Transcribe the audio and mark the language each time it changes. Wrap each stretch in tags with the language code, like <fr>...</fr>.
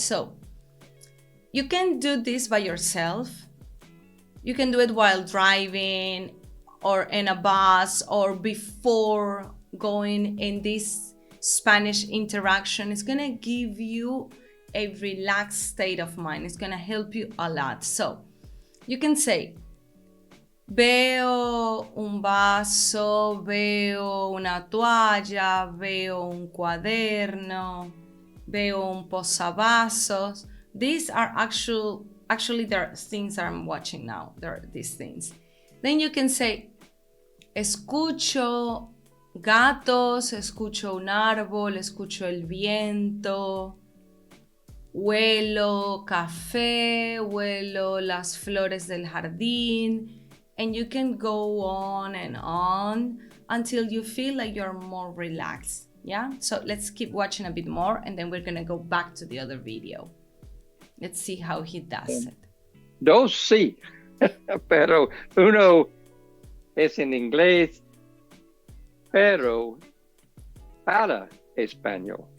<en>So you can do this by yourself. You can do it while driving or in a bus or before going in this Spanish interaction. It's gonna give you a relaxed state of mind. It's gonna help you a lot. So you can say,</en> <es>veo un vaso, veo una toalla, veo un cuaderno, veo un posavasos.</es> <en>These are actually there are things I'm watching now. There are these things. Then you can say,</en> <es>escucho gatos, escucho un árbol, escucho el viento, huelo café, huelo las flores del jardín.</es> <en>And you can go on and on until you feel like you're more relaxed. Yeah? So let's keep watching a bit more and then we're gonna go back to the other video. Let's see how he does it.</en> <es>Dos sí, pero uno es en inglés, pero para español.</es>